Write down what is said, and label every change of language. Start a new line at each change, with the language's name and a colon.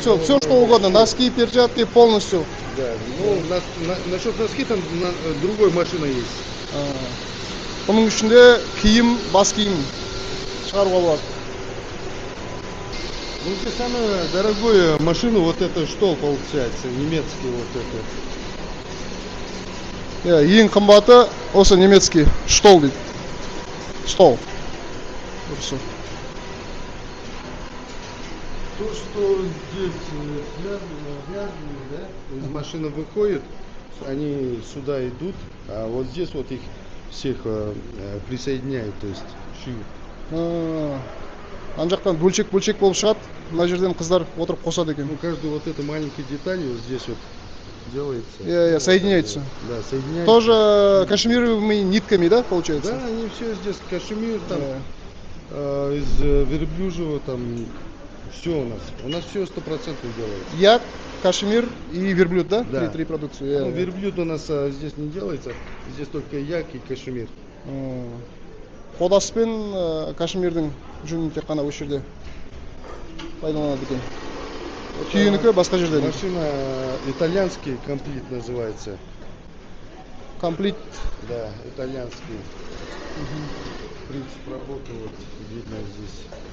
Russian: все что угодно, носки, перчатки полностью. Да, ну насчет носки там другой машина есть.
Kazakh: Бұның ішінде киім, бас киім шығаруға болады.
Russian: Ну, здесь самая дорогая машина, вот это Штол получается, немецкий вот это.
Kazakh: Ең қымбаты осы немецкий Штол дейді. Штол. Дұрысы.
Russian: То, что здесь связано, да, из машины выходит, они сюда идут, а вот здесь вот их всех присоединяют, то есть шьют.
Kazakh: Ана жақтан бөлшек-бөлшек болып шығады, мына жерден қыздар отырып қосады екен.
Russian: Ну, каждую вот эту маленькую деталь вот здесь вот делается. Соединяется. Да, соединяется. Тоже кашемировыми нитками, да, получается? Да, они все здесь кашемир, там, из верблюжьего, там, все у нас. У нас все 100% делается. Як, кашемир и верблюд, да? Да. Три продукции. Ну, верблюд у нас здесь не делается, здесь только як и кашемир.
Kazakh: Қодас пен кашемирдің жүнін тек қана осы жерде пайдаланады екен. Түйенікі басқа жерде.
Russian: Машина итальянский комплит называется. Комплит. Да, итальянский. Принцип работы вот видно здесь.